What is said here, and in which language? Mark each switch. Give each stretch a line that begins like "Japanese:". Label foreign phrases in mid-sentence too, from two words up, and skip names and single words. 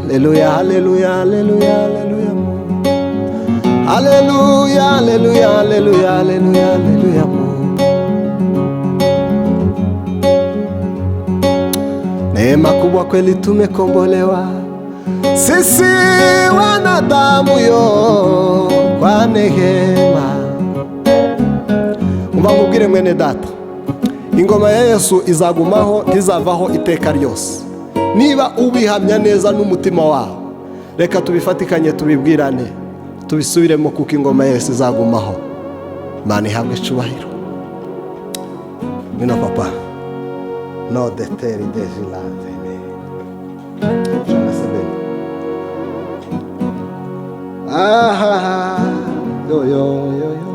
Swahili: Haleluya haleluya haleluya haleluya Mungu, haleluya haleluya haleluya haleluya haleluya Mungu. Neema kubwa kweli tumekombolewa sisi wanadamu yo kwa neema.
Kinyarwanda: Umva nkubwire mwene data, ingoma ya Yesu izagumaho, ntizavaho iteka ryose. Niba ubihamya neza n'umutima wawe, reka tubifatikanye tubibwirane, tubisubiremo, kuko ingoma ya Yesu izagumaho. Imana ihabwe icyubahiro. Mwina papa no deteri dejilante aha yo yo yo yo.